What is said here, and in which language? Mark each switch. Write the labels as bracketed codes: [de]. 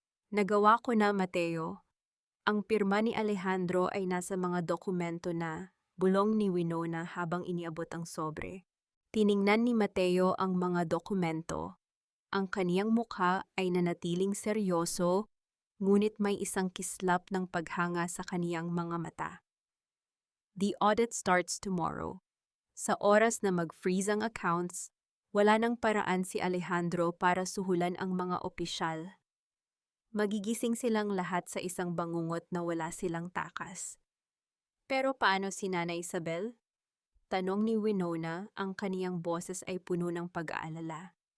[tl] Nagawa ko na, Mateo. Ang pirma ni Alejandro ay nasa mga dokumento na, bulong ni Winona habang iniabot ang sobre. Tiningnan ni Mateo ang mga dokumento. Ang kaniyang mukha ay nanatiling seryoso, ngunit may isang kislap ng paghanga sa kaniyang mga mata. [en] The audit starts tomorrow. [tl] Sa oras na mag-freeze ang accounts, wala nang paraan si Alejandro para suhulan ang mga opisyal. Magigising silang lahat sa isang bangungot na wala silang takas. Pero paano si Nana Isabel? Tanong ni Winona, ang kaniyang boses ay puno ng pag-aalala.